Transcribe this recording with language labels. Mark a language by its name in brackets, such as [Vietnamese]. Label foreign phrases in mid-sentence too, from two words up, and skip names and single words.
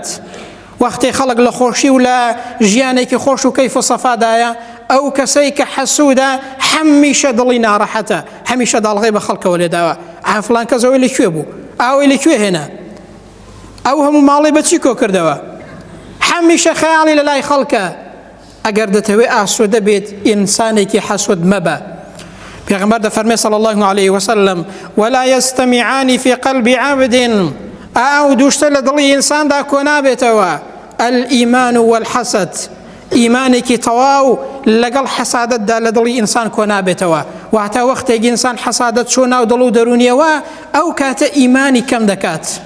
[Central Kurdish] وەختێ خەڵک لە خۆشی و لە ژیانێکی خۆش و کەیف و سەفادایە ئەو کەسەی کە حەسوودە هەمیشە دڵی ناڕەحەتە، هەمیشە داڵغی بە خەڵکەوە لێداوە فڵان کەس ئەوەی لەکوێ بوو، ئەوەی لەکوێ هێنا، ئەو هەموو ماڵی بەچی کۆ کردەوە، هەمیشە خەیاڵی لە لای خەڵکە. ئەگەر دەتەوێت ئاسوودە بێت ئینسانێکی حەسوود مەبە. پێغەمبەر دەفەرمێ [Arabic] صلی الله عليه وسلم ولا يستمعان في قلب عبد [Central Kurdish] ئەو دووشتە لە دڵی ئینساندا کۆ نابێتەوە [Arabic] الئیمان والحەسەد. [Central Kurdish] ئیمانێکی تەواو لەگەڵ حەسادەتدا لە دڵی ئینسان کۆ نابێتەوە. واتە وەختێک ئینسان حەسادەت چۆ ناو دڵ و دەرونیەوە ئەو کاتە ئیمانی کەم دەکات.